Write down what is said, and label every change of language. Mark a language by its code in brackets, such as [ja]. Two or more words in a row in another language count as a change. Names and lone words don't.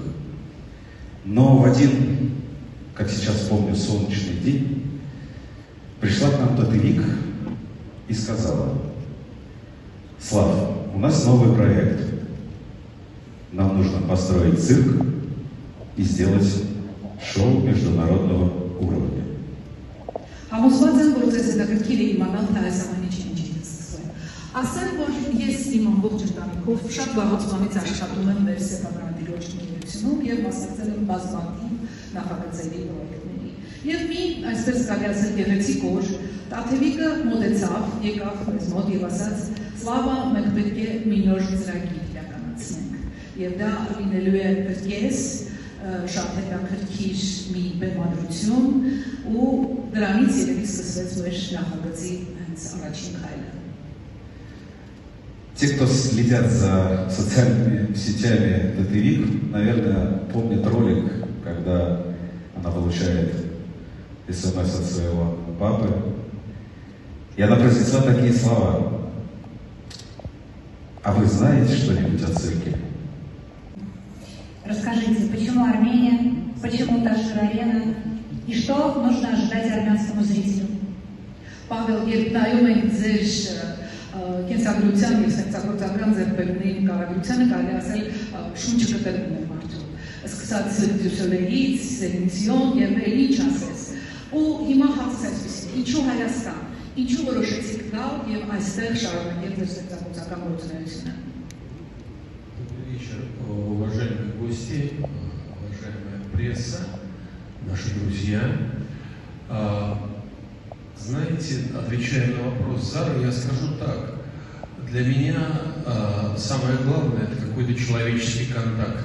[ru] Но в один, как сейчас помню, солнечный день пришла к нам Татевик и сказала: Слав, у нас новый проект. Нам нужно построить цирк и сделать шоу международного уровня. [hy] Համոզված եմ, որ ձեզ հետաքրքիր է իմանալ, թե այս ամենի ինչից է սկսվել։ Ասեմ, որ ես իմ ամբողջ ընտանիքով շատ վաղուց բանից աշխատում եմ մեր սեփական դիրոջ միությունում և մասնակցել եմ բազմաթիվ նախագծերի պրոյեկտների։ Եվ մի, այսպես կարելի ասել, գեղեցիկ օր, Տաթևիկը մոտեցավ, եկավ մեզ մոտ և ասաց. Սլավա, մենք պետք է մի նոր ծրագիր իրականացնենք։ Եվ դա լինելու է կրկես շատ հետաքրքիր մի բեմադրություն ու դրանից երևի սկսվեց մեր նախագծի հենց առաջին քայլը։ [ru] Те, кто следят за социальными сетями Татевик, наверное, помнят ролик, когда она получает СМС от своего папы, и она произнесла такие слова: а вы знаете что-нибудь о цирке? Расскажите, почему Армения, почему Ташир-арена и что нужно ожидать армянскому зрителю? [hy] Պավել, երբ նայում ենք ձեր կենսագրության և ստեղծագործական ձեռքբերումների նկարագրությանը կարելի ասել շունչ կտրվում է մարդու։ Սկսած դյուսելերից, սելինցիոն և էլ ինչ ասես։ Ու հիմա հարցս այսպիսին, ինչու Հայաստան, ինչու որոշեցիք գալ և այստեղ շարունակել ձեր ստեղծագործական գործունեությունը։ [ru] Добрый вечер, уважаемые гости, уважаемая пресса, наши друзья. Знаете, отвечая на вопрос Зары, я скажу так. Для меня самое главное – это какой-то человеческий контакт.